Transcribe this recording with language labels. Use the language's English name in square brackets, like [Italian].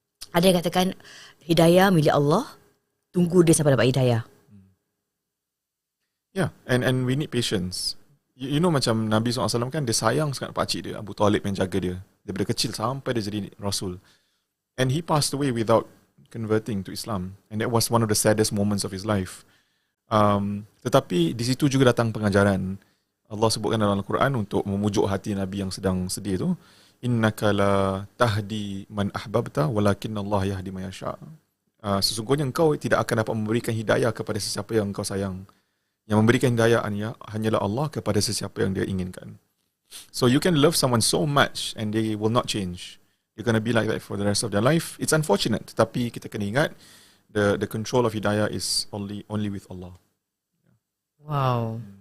[Malay] Ada yang katakan hidayah milik Allah, tunggu dia sampai dapat hidayah. [English] Yeah, and we need patience. You know, [Malay] macam Nabi SAW kan, dia sayang sangat pakcik dia, Abu Talib, yang jaga dia daripada kecil sampai dia jadi Rasul. [English] And he passed away without converting to Islam. And that was one of the saddest moments of his life. [Malay] Tetapi di situ juga datang pengajaran. Allah sebutkan dalam Al-Quran untuk memujuk hati Nabi yang sedang sedih tu, [Arabic] innaka la tahdi man ahbabta walakin Allah yahdi man yasha. [Malay] Sesungguhnya engkau tidak akan dapat memberikan hidayah kepada sesiapa yang engkau sayang. Yang memberikan hidayah hanyalah Allah kepada sesiapa yang dia inginkan. [English] So you can love someone so much and they will not change. You're going to be like that for the rest of their life. It's unfortunate, [Malay] tapi kita kena ingat [English] the control of hidayah is only with Allah. Wow.